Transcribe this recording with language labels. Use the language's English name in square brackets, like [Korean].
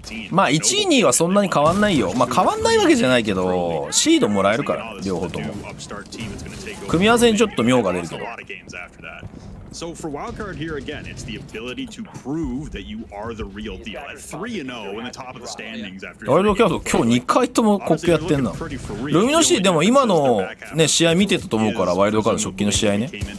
[Japanese] まあ1位2位はそんなに変わんないよ。まあ変わんないわけじゃないけどシードもらえるから両方とも。組み合わせにちょっと妙が出るけど。 [English] So for Wildcard here again, it's the ability to prove that you are the real deal. At 3-0 in the top of the standings after. [Japanese] ワイルドキャード今日2回とも国旗やってんな。ルミノシティでも今のね試合見てたと思うから、ワイルドカード直近の試合ね。